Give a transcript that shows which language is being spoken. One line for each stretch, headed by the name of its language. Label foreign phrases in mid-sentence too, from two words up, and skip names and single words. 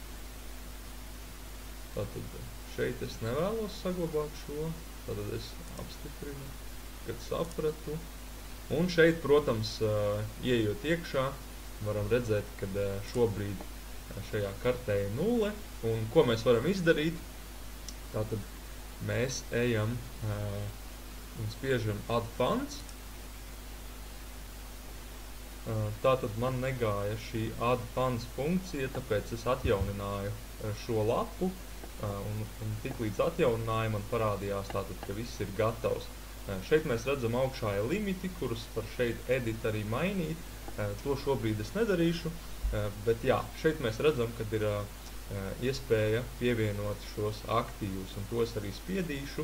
Latvian: Tātad šeit es nevēlos saglabāt šo, tātad es apstiprinu, kad sapratu. Un šeit, protams, ieejot iekšā, varam redzēt, kad šobrīd šajā kartē ir 0, un ko mēs varam izdarīt, tātad mēs ejam un spiežam
English: add funds.
Latvian: Tātad man negāja šī
English: add funds
Latvian: funkcija, tāpēc es atjaunināju šo lapu, un tiklīdz atjaunināju, man parādījās tātad, ka viss ir gatavs. Šeit mēs redzam augšā ir limiti, kurus var šeit edit arī mainīt. To šobrīd es nedarīšu, bet jā, šeit mēs redzam, kad ir iespēja pievienot šos aktīvus, un tos arī spiedīšu.